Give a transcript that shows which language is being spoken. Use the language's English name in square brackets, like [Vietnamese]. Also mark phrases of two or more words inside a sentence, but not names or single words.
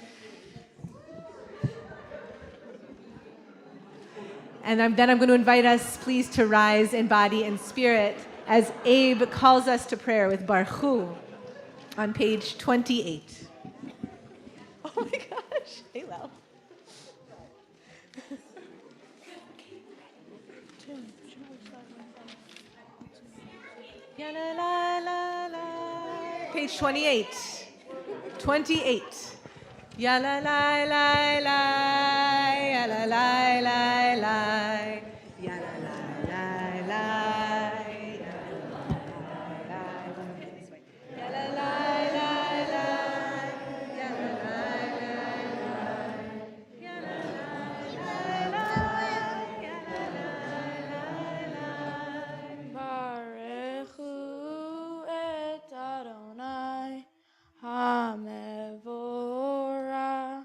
[English] And then I'm going to invite us, please, to rise in body and spirit as Abe calls us to prayer with [Hebrew] ברוך הוא [English] on page 28. Oh my gosh, Hillel. Page 28. 28. Ya la la la la, ya la la la la, ya la la la la, ya la la la la, ya la la la la, ya la la la la, [Hebrew] ברכו את אדני המבורך.